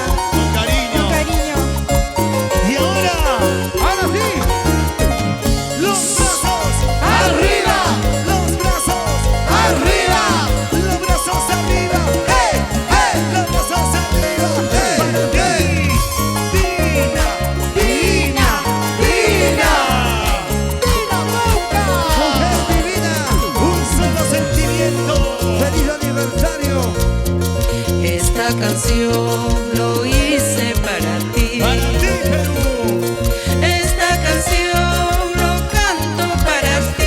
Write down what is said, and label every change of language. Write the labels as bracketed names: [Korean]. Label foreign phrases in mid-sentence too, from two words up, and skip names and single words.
[Spanish] Con cariño. Con cariño. Y ahora sí. los brazos ¡Arriba! Los brazos ¡Arriba! Los brazos arriba. ¡Hey! ¡Hey! Los brazos arriba. ¡Hey! Para ti. ¡Hey! Dina. ¡Dina! ¡Dina! ¡Dina Bauca! ¡Mujer divina! Un solo sentimiento. ¡Feliz aniversario! Esta canción lo hice para ti. Para ti, Perú. Esta canción lo canto para ti.